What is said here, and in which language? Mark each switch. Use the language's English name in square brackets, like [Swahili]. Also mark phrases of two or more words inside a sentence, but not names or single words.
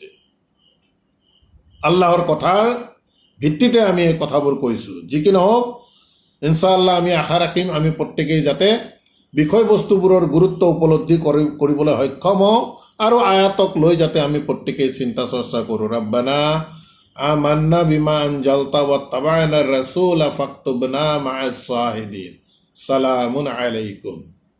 [Assamese] আল্লাহৰ কথাৰ ভিত্তিতে আমি এই কথাবোৰ কৈছোঁ। যি কি নহওক, ইনশাআল্লাহ আমি আশা ৰাখিম আমি প্ৰত্যেকেই যাতে বিষয়বস্তুবোৰৰ গুৰুত্ব উপলব্ধি কৰিবলৈ সক্ষম হওঁ আৰু আয়াতক লৈ যাতে আমি প্ৰত্যেকেই চিন্তা চৰ্চা কৰোঁ। [Arabic] ربنا آمنا بما أنزلت واتبعنا الرسول فاكتبنا مع الشاهدين. سلام عليكم.